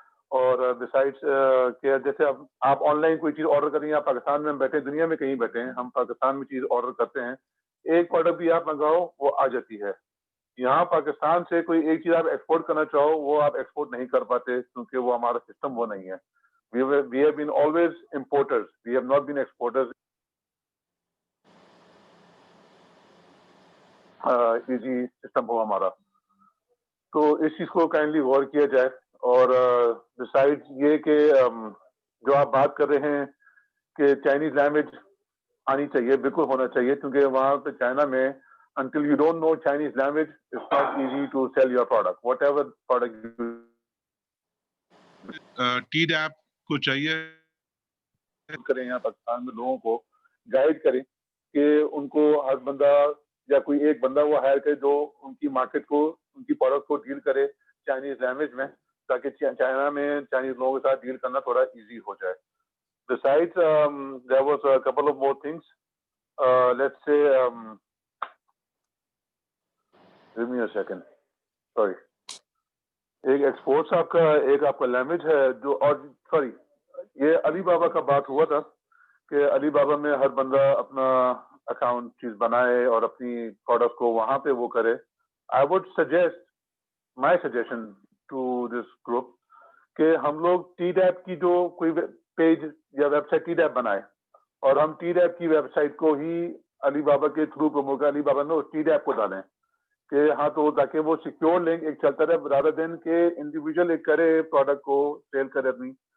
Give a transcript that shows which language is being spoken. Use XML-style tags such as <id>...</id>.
<ur>اور بسائڈس کہ جیسے اب آپ آن لائن کوئی چیز آرڈر کریں گے، آپ پاکستان میں بیٹھے دنیا میں کہیں بیٹھے ہیں، ہم پاکستان میں چیز آرڈر کرتے ہیں، ایک پروڈکٹ بھی آپ منگاؤ وہ آ جاتی ہے. یہاں پاکستان سے کوئی ایک چیز آپ ایکسپورٹ کرنا چاہو وہ آپ ایکسپورٹ نہیں کر پاتے کیونکہ وہ ہمارا سسٹم وہ نہیں ہے.</ur> <en>We have been always importers. We have not been exporters.</en> <ur>Easy system ہو ہمارا. تو اس چیز کو کائنڈلی غور کیا جائے. اور بسائڈ یہ کہ جو آپ بات کر رہے ہیں کہ چائنیز لینگویج آنی چاہیے، بالکل ہونا چاہیے، کیونکہ وہاں پہ چائنا میں</ur> <en>until you don't know Chinese language, it's not easy to sell your product, whatever product you</en> <ur>TDAP کو چاہیے کریں یہاں پاکستان میں لوگوں کو گائیڈ کریں کہ ان کو ہر بندہ یا کوئی ایک بندہ وہ ہائر کرے جو ان کی مارکیٹ کو، ان کی پروڈکٹ کو ڈیل کرے چائنیز لینگویج میں، تاکہ چائنا میں چائنیز لوگوں کے ساتھ ڈیل کرنا تھوڑا ایزی ہو جائے.</ur> <en>Besides, there was a couple of more things. Let's say, give me a second. Sorry.</en> <ur>ایک ایکسپورٹس آپ کا، ایک آپ کا لینگویج ہے جو، اور سوری یہ علی بابا کا بات ہوا تھا کہ علی بابا میں ہر بندہ اپنا اکاؤنٹ چیز بنائے اور اپنی پروڈکٹ کو وہاں پہ وہ کرے.</ur> <en>I would suggest, my suggestion to this group</en> <ur>کہ ہم لوگ ٹی ڈیپ کی جو کوئی پیج یا ویب سائٹ ٹی ڈیپ بنائے اور ہم ٹی ڈیپ کی ویب سائٹ کو ہی علی بابا کے تھرو پروموٹ، علی بابا میں ٹی ڈیپ کو ڈالیں کہ ہاں تو تاکہ وہ سیکیور لنک ایک چلتا رہے</ur> <en>rather than</en> <ur>کہ انڈیویجول ایک کرے پروڈکٹ کو سیل کرے اپنی،</ur>